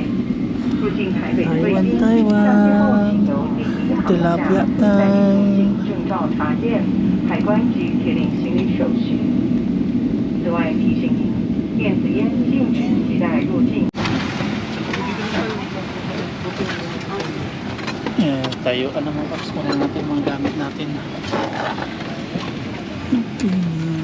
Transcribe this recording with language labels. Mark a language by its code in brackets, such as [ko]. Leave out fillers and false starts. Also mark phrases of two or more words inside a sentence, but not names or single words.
[zh] 入境台北的贵宾，下机后请由第一航厦再进行证照查验、海关及铁领行李手续。此外提醒您，电子烟禁止携带入境。 [tl] Tayo, ano mga paps, kunin natin mga gamit natin. Okay.